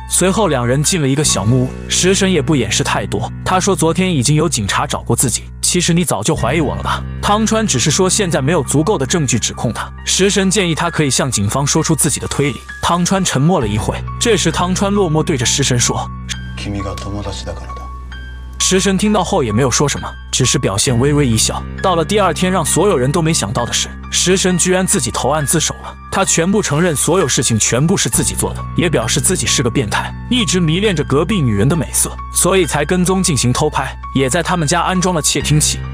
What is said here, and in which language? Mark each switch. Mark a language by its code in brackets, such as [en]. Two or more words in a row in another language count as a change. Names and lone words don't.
[zh] 随后两人进了一个小木屋，食神也不掩饰太多，他说昨天已经有警察找过自己，其实你早就怀疑我了吧？汤川只是说现在没有足够的证据指控他。食神建议他可以向警方说出自己的推理。汤川沉默了一会，这时汤川落寞对着食神说：“ [ja] 君が友達だからだ。” [zh] 食神听到后也没有说什么，只是表现微微一笑。到了第二天，让所有人都没想到的是，食神居然自己投案自首了。他全部承认所有事情全部是自己做的，也表示自己是个变态，一直迷恋着隔壁女人的美色，所以才跟踪进行偷拍，也在他们家安装了窃听器。